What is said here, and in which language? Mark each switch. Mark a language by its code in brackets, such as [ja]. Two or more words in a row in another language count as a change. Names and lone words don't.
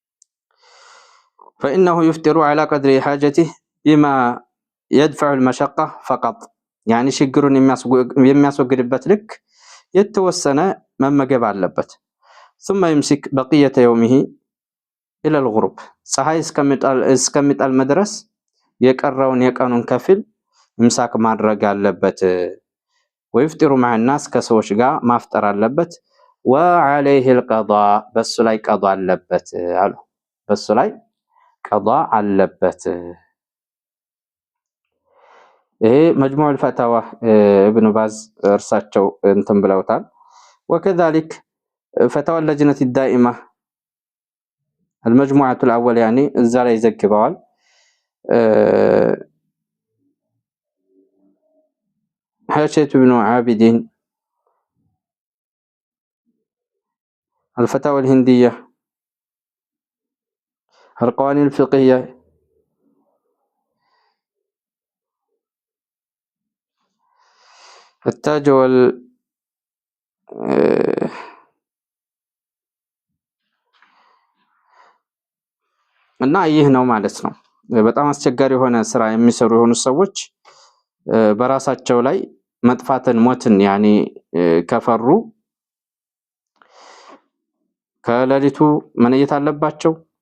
[ar] فإنه يفطر على قدر حاجته بما يدفع المشقة فقط يعني [am] ችግሩን የሚያስወግድበት ልክ የተወሰነ መመገብ አለበት። [ar] ثم يمسك بقية يومه إلى الغروب [am] ፀሐይ እስከሚጠል መድረስ የቀረውን የቀኑን ከፊል ምሳክ ማድረግ አለበት። [ar] ويفطر مع الناس [am] ከሰዎች ጋር ማፍጠር አለበት። [ar] وعليه القضاء [am] በሱ ላይ ቀዷ አለበት አሉ። በሱ ላይ ቀዷ አለበት። [ar] ይሄ مجموع الفتاوى ابن باز [am] እርሳቸው እንትን ብለውታል። [ar] وكذلك فتاوى اللجنة الدائمة المجموعة الأول يعني [am] እዛ ላይ ዘግበዋል። [ar] حاشية ابن عابدين الفتاوى الهندية القوانين الفقهية التاج [am] እና ይህ ነው ማለት ነው። በጣም አስቸጋሪ የሆነ ስራ የሚሰሩ የሆኑ ሰዎች በራሳቸው ላይ መጥፋትን ሞትን ያኒ ከፈሩ ከሌሊቱ መነየት አለባቸው